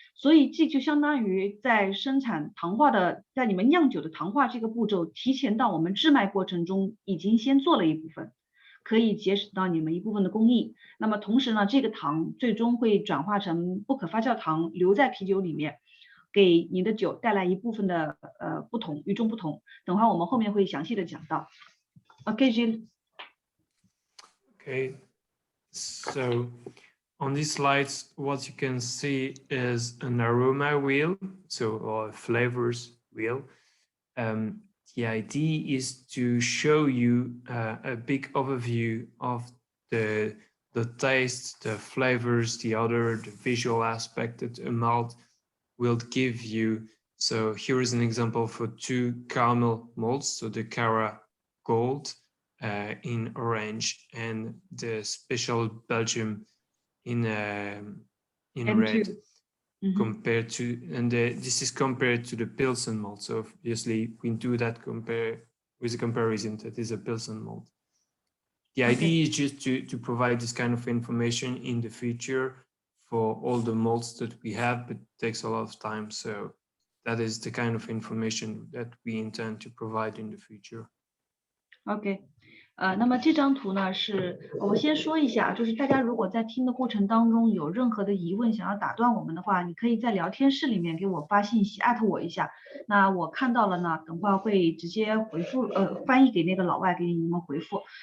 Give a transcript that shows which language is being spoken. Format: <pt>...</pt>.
<zh>所以这就相当于在生产糖化在你们酿酒的糖化这个步骤提前到我们制麦过程中已经先做了一部分，可以节省到你们一部分的工艺。那么同时呢，这个糖最终会转化成不可发酵糖，留在啤酒里面，给你的酒带来一部分的与众不同。等会儿我们后面会详细的讲到。Okay, Gil.</zh> <en>Okay, so on these slides, what you can see is an aroma wheel, or a flavors wheel. The idea is to show you a big overview of the taste, the flavors, the visual aspect that a malt will give you. So here is an example for 2 caramel malts, so the Cara Gold in orange and the special Belgium in red. Compared to, and this is compared to the Pilsen malt. So obviously we do that with a comparison that is a Pilsen malt. The idea is just to provide this kind of information in the future for all the malts that we have, but it takes a lot of time. So that is the kind of information that we intend to provide in the future.</en> <zh>OK，那么这张图呢是我先说一下，就是大家如果在听的过程当中有任何的疑问想要打断我们的话，你可以在聊天室里面给我发信息，@我一下。那我看到了呢，等会儿会直接回复，翻译给那个老外给你们回复。</zh>